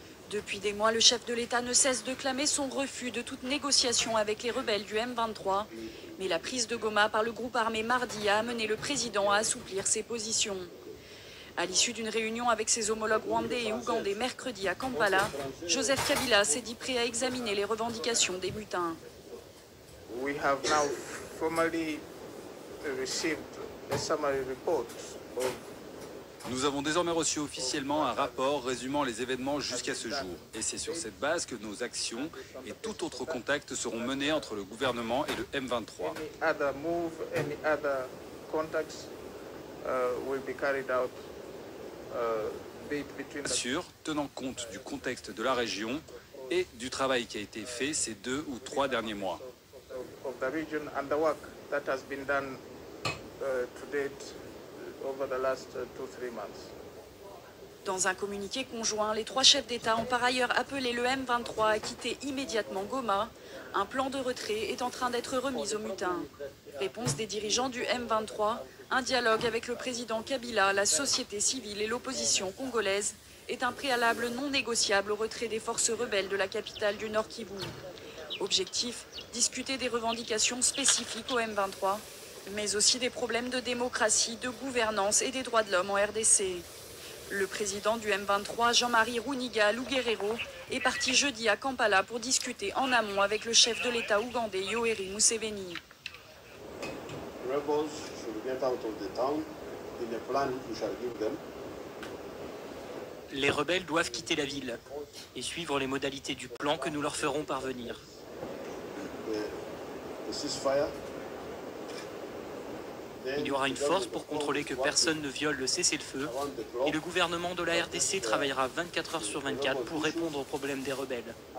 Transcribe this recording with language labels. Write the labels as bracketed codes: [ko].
[fr] Depuis des mois, le chef de l'État ne cesse de clamer son refus de toute négociation avec les rebelles du M23. Mais la prise de Goma par le groupe armé mardi a amené le président à assouplir ses positions. À l'issue d'une réunion avec ses homologues rwandais et ougandais mercredi à Kampala, Joseph Kabila s'est dit prêt à examiner les revendications des mutins. [en] We have now formally received a summary report of [fr] Nous avons désormais reçu officiellement un rapport résumant les événements jusqu'à ce jour. Et c'est sur cette base que nos actions et tout autre contact seront menés entre le gouvernement et le M23. [en] any other move, any other contacts will be carried out be it between [fr] Bien [en] the [fr] sûr, tenant compte du contexte de la région et du travail qui a été fait ces 2 ou 3 derniers mois. [en] of the region and the work that has been done to date over the last 2-3 months. [fr] Dans un communiqué conjoint, les 3 chefs d'État ont par ailleurs appelé le M23 à quitter immédiatement Goma. Un plan de retrait est en train d'être remis aux mutins. Réponse des dirigeants du M23, un dialogue avec le président Kabila, la société civile et l'opposition congolaise est un préalable non négociable au retrait des forces rebelles de la capitale du Nord Kivu. Objectif, discuter des revendications spécifiques au M23, mais aussi des problèmes de démocratie, de gouvernance et des droits de l'homme en RDC. Le président du M23, Jean-Marie Runiga Luguerero, est parti jeudi à Kampala pour discuter en amont avec le chef de l'État ougandais Yoweri Museveni. [en] Rebels should get out of the town in a plan we shall give them. [fr] Les rebelles doivent quitter la ville et suivre les modalités du plan que nous leur ferons parvenir. [en] The ceasefire. [fr] Il y aura une force pour contrôler que personne ne viole le cessez-le-feu et le gouvernement de la RDC travaillera 24 heures sur 24 pour répondre aux problèmes des rebelles.